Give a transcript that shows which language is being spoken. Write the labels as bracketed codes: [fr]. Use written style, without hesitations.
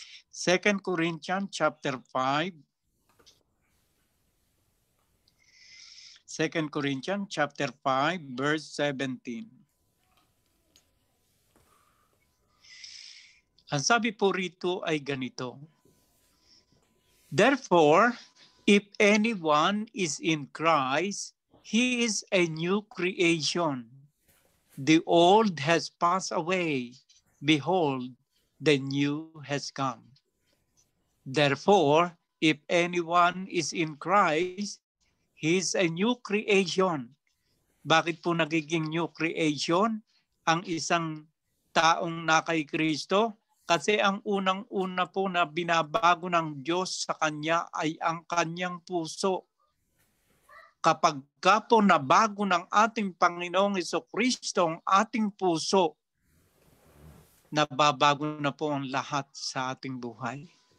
[en] 2 Corinthians chapter 5 2 Corinthians chapter 5 verse 17. [tl] Ang sabi po rito ay ganito. [en] Therefore, if anyone is in Christ, he is a new creation. The old has passed away. Behold, the new has come. Therefore, if anyone is in Christ, he is a new creation. [tl] Bakit po nagiging [en] new creation [tl] ang isang taong na kay Kristo? Kasi ang unang-una po na binabago ng Diyos sa Kanya ay ang Kanyang puso. Kapag ka po nabago ng ating Panginoong Jesucristo ang ating puso, nababago na po ang lahat sa ating buhay.